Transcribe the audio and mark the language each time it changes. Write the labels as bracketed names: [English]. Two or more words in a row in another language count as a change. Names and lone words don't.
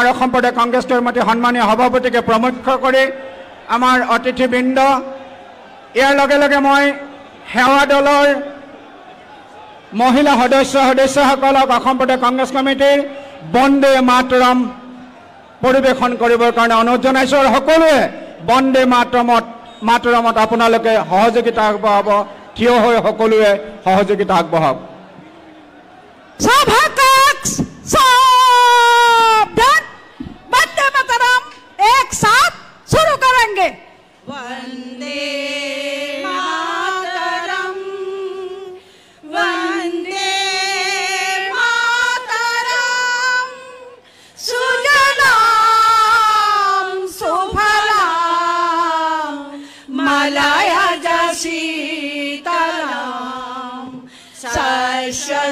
[Assamese] অসম প্ৰদেশ কংগ্ৰেছ কমিটিৰ সন্মানীয় সভাপতিকে প্ৰমুখ কৰি আমাৰ অতিথিবৃন্দ, ইয়াৰ লগে লগে মই সেৱা দলৰ মহিলা সদস্যসকলক অসম প্ৰদেশ কংগ্ৰেছ কমিটিৰ বন্দে মাতৰম পৰিৱেশন কৰিবৰ কাৰণে অনুৰোধ জনাইছোঁ আৰু সকলোৱে বন্দে মাতৰমত আপোনালোকে সহযোগিতা আগবঢ়াব, থিয় হৈ সকলোৱে সহযোগিতা আগবঢ়াওক। [Hindi] सावधान, [Sanskrit] वंदे मातरम [Hindi] एक साथ शुरू करेंगे। [Sanskrit] वंदे मातरम, वंदे मातरम, सुजलाम सुफलाम मलयज शीतलाम शस्य